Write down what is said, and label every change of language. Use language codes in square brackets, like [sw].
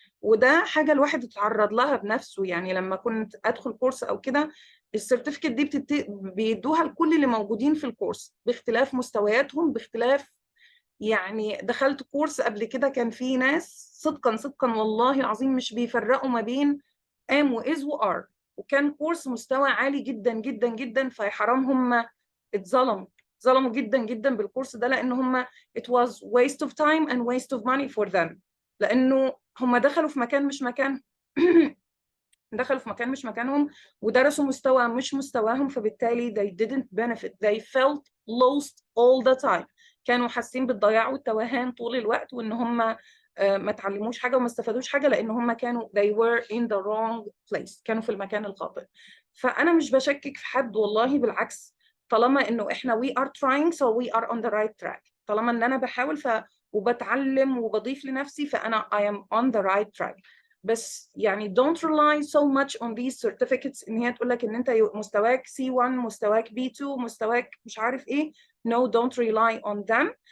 [ar] وده حاجه الواحد اتعرض لها بنفسه. يعني لما كنت ادخل كورس او كده السيرتيفيكت دي بيدوها لكل اللي موجودين في الكورس باختلاف مستوياتهم، باختلاف. يعني دخلت كورس قبل كده كان في ناس صدقا والله العظيم مش بيفرقوا ما بين ام واز وار، وكان كورس مستوى عالي جدا جدا جدا. فحرام هم اتظلموا جدا بالكورس ده، لان هم [en] it was waste of time and waste of money for them. [ar] لانه هم دخلوا في مكان مش مكانهم دخلوا في مكان مش مكانهم ودرسوا مستوى مش مستواهم، فبالتالي [en] they didn't benefit. They felt lost all the time. [ar] كانوا حاسين بالضياع والتوهان طول الوقت، وان هم ما تعلموش حاجة وما استفادوش حاجة، لان هم كانوا [en] they were in the wrong place. [ar] كانوا في المكان الخاطئ. فأنا مش بشكك في حد والله، بالعكس. طالما انه احنا [en] we are trying so we are on the right track. [ar] طالما ان انا بحاول وبتعلم وبضيف لنفسي فأنا [en] I am on the right track. [ar] بس يعني [en] don't rely so much on these certificates [ar] ان هي تقول لك ان انت مستواك C1، مستواك B2، مستواك مش عارف ايه. [en] No, don't rely on them.